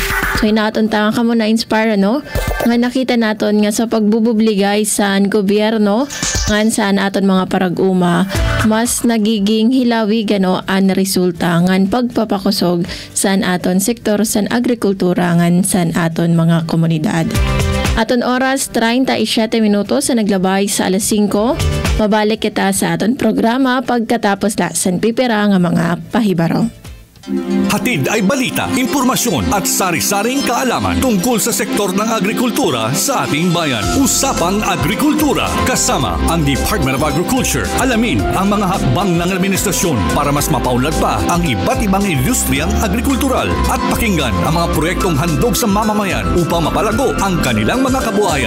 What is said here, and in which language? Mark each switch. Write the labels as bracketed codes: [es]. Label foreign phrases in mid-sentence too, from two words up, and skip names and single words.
[war] So inatunta ka mo na inspire nga nakita naton nga sa pagbububligay sa gobyerno ngan saan aton mga parag-uma mas nagiging hilawig ang resulta ngan pagpapakusog saan aton sektor san agrikultura ngan saan aton mga komunidad. Aton oras 37 minutos sa naglabay sa alas 5. Mabalik kita sa aton programa pagkatapos lasan pipira nga mga pahibaro. [tl] Hatid ay balita, impormasyon at sari-saring kaalaman tungkol sa sektor ng agrikultura sa ating bayan. Usapang Agrikultura kasama ang Department of Agriculture. Alamin ang mga hakbang ng administrasyon para mas mapaunlad pa ang iba't ibang industriyang agrikultural at pakinggan ang mga proyektong handog sa mamamayan upang mapalago ang kanilang mga kabuhayan.